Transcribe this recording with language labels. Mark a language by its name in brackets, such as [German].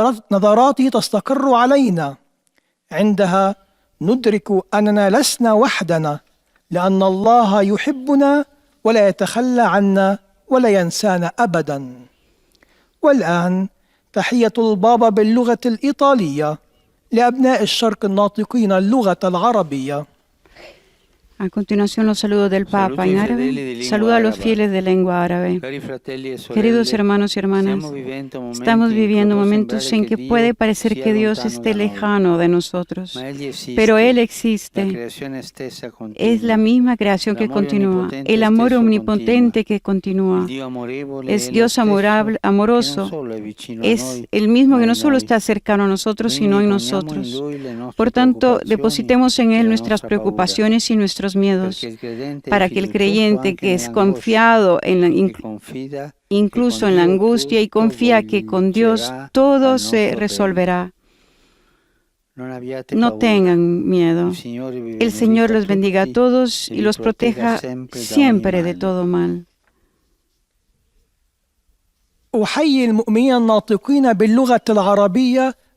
[Arabic] نظراته تستقر علينا عندها ندرك أننا لسنا وحدنا لأن الله يحبنا ولا يتخلى عنا ولا ينسانا أبدا والآن تحية البابا باللغة الإيطالية لأبناء الشرق الناطقين اللغة العربية. [Spanish] A continuación, los saludos del Papa en árabe. Saluda a los fieles de lengua árabe. Queridos hermanos y hermanas, estamos viviendo momentos en que puede parecer que Dios esté lejano de nosotros, pero Él existe. Es la misma creación que continúa, el amor omnipotente que continúa. Es Dios amoroso. Es el mismo que no solo está cercano a nosotros, sino en nosotros. Por tanto, depositemos en Él nuestras preocupaciones y nuestros miedos, para que el creyente que es confiado incluso en la angustia y confía que con Dios todo se resolverá, no tengan miedo. El Señor los bendiga a todos y los proteja siempre de todo mal. [Arabic] أحيي المؤمنين الناطقين باللغة العربية.